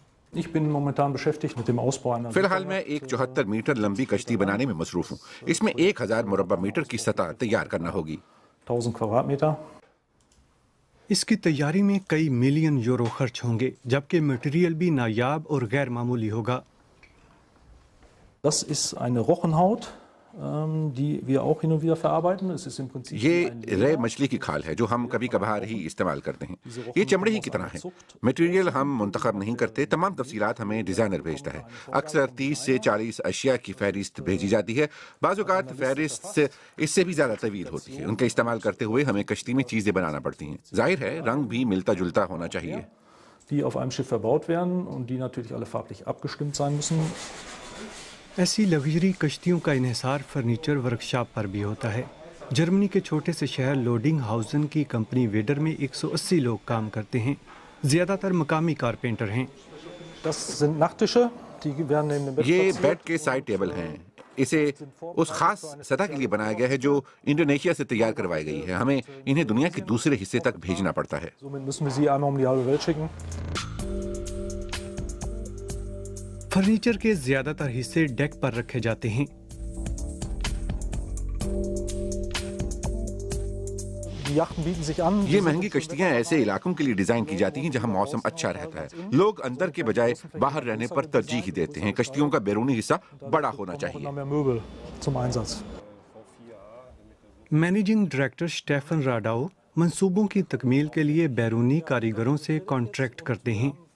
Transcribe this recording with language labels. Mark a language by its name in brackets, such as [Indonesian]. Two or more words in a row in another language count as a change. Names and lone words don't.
[Urdu] فی الحال میں ایک 74 میٹر لمبی کشتی بنانے میں مصروف ہوں. اس میں 1000 مربع میٹر کی سطح تیار کرنا ہوگی. [German] 1000 Quadratmeter। [Urdu] اس کی تیاری میں کئی ملین یورو خرچ ہوں گے، جبکہ میٹیریل بھی نایاب اور غیر معمولی ہوگا. [German] Das ist eine Rochenhaut, die wir auch hin und wieder verarbeiten. Es ist im Prinzip [Urdu] یہ رے مچھلی کی کھال ہے جو ہم کبھی کبھار ہی استعمال کرتے ہیں. یہ چمڑے ہی کی طرح ہے. میٹیریل ہم منتخب نہیں کرتے، تمام تفصیلات ہمیں ڈیزائنر بھیجتا ہے. اکثر 30 سے 40 اشیا کی فہرست بھیجی جاتی ہے. بعض اوقات فہرست اس سے بھی زیادہ طویل ہوتی ہے. ان کا استعمال کرتے ہوئے ہمیں کشتی میں چیزیں بنانا پڑتی ہیں۔ ظاہر ہے رنگ بھی ملتا جلتا ہونا چاہیے. [German] die auf einem Schiff verbaut werden und die natürlich alle farblich abgestimmt sein müssen. [Urdu] ایسی لگژری کشتیوں کا انحصار [English] furniture workshop [Urdu] پر بھی ہوتا ہے. جرمنی کے چھوٹے سے شہر لوڈنگ ہاؤزن کی کمپنی ویڈر میں 180 لوگ کام کرتے ہیں. زیادہ تر مقامی کارپینٹر ہیں. [German] Das sind Nachttische, die werden neben dem Bett [Urdu] ये [German] platziert. [Urdu] بیڈ کے [English] side table [Urdu] ہیں. اسے اس خاص سطح کے لیے بنایا گیا ہے جو انڈونیشیا سے تیار کروائی گئی ہے. ہمیں انہیں دنیا کے دوسرے حصے تک بھیجنا پڑتا ہے. [German] Somit müssen wir sie einmal die halbe Welt schicken. [Urdu] فرنیچر کے زیادہ تر حصے ڈیک پر رکھے جاتے ہیں. [German] Die Yachten bieten sich an. [Urdu] یہ مہنگی کشتیاں ایسے علاقوں کے لیے ڈیزائن کی جاتی ہیں جہاں موسم اچھا رہتا ہے. لوگ اندر کے بجائے باہر رہنے پر ترجیح دیتے ہیں۔ کشتیوں کا بیرونی حصہ بڑا ہونا چاہیے. [German] Mehr Möbel zum Einsatz. [English] managing director [Urdu] اسٹیفن راڈاؤ منصوبوں کی تکمیل کے لیے بیرونی کاریگروں سے کانٹریکٹ کرتے ہیں.